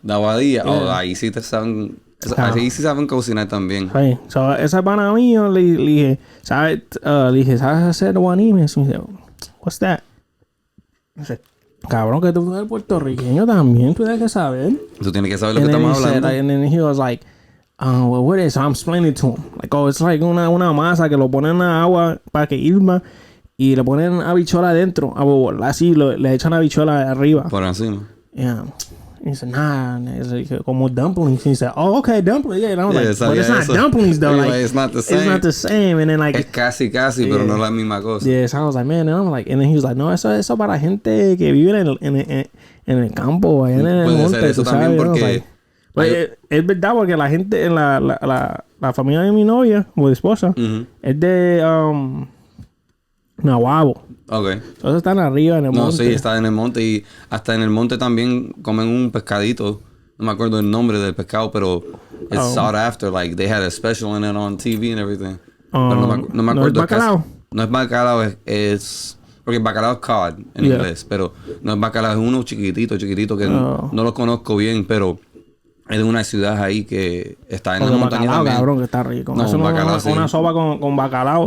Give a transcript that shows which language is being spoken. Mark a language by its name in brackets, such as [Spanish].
[Spanish] De Aguadilla. Yeah. Ahí sí te saben... Ahí sí saben cocinar también. Sí. So, esa pana mío le dije, ¿sabes hacer guanimes? Y me dice, [English] what's that? [Spanish] Dice, cabrón, que tú eres puertorriqueño también, tú tienes que saber. Tú tienes que saber lo que estamos hablando. [English] And then he was like, well, what is it? So I'm explaining to him. Like, it's like [Spanish] una masa que lo ponen en agua para que hirma y le ponen habichuela adentro. Así le echan habichuela arriba. Por encima. [English] Yeah. he said, nah, it's like, como dumplings. He said, oh, okay, dumplings. Yeah, and I was like, so but it's not dumplings though. Like, it's not the same. It's not the same. And then like, [Spanish] es casi, pero no la misma cosa. [English] Yeah, so I was like, man, and I'm like, and then he was like, [Spanish] no, eso para gente que vive en el campo, allá en el monte. Puede ser eso también porque... Pues es verdad porque la gente en la familia de mi novia o de esposa es de Nahuabo. [English] Okay. [Spanish] Entonces están arriba en el monte. No, sí, está en el monte y hasta en el monte también comen un pescadito. No me acuerdo el nombre del pescado, pero [English] it's sought after. Like they had a special in it on TV and everything. [Spanish] Pero no me acuerdo. ¿No es bacalao? No es bacalao, es porque bacalao es cod en inglés, pero no es bacalao, es uno chiquitito que no lo conozco bien, pero es de una ciudad ahí que está en la montaña bacalao, también. Cabrón, que está rico. No, eso bacalao, una sopa con bacalao.